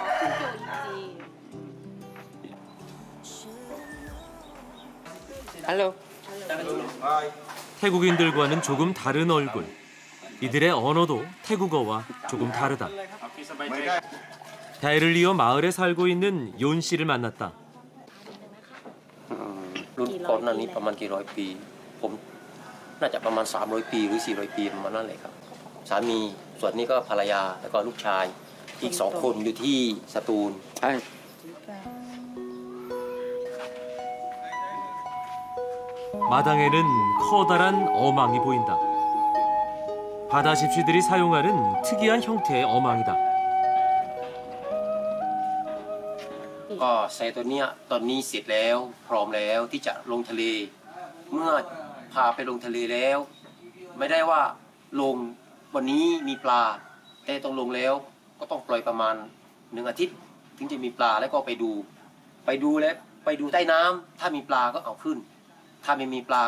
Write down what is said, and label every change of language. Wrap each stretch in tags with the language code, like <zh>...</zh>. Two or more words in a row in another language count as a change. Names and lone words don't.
<ko>Hello. 태국인들과는 조금 다른 얼굴. 이들의 언어도 태국어와 조금 다르다. 대를 이어 마을에 살고 있는 연 씨를 만났다.</ko> <th>รุ่นก่อนหน้านี้ประมาณกี่ร้อยปีผมน่าจะประมาณ300ปีหรือ400ปีประมาณนั้นเลยครับสามีส่วนนี้ก็ภรรยาแล้วก็ลูกชายอีก2คนอยู่ที่สตูล</th> <ko>Hi. 마당에는 커다란 어망이 보인다. 바다 집시들이 사용하는 특이한 형태의 어망이다.</ko> <th>ก็ใส่ตัวเนี้ยตอนนี้เสร็จแล้วพร้อมแล้วที่จะลงทะเล เมื่อพาไปลงทะเลแล้ว ไม่ได้ว่าลงวันนี้มีปลาแต่ต้องลงแล้ว ก็ต้องปล่อยประมาณ1 อาทิตย์ถึงจะมีปลาแล้วก็ไปดูแล้วไปดูใต้น้ำถ้ามีปลาก็เอาขึ้น ถ้าไม่มีปลา</th>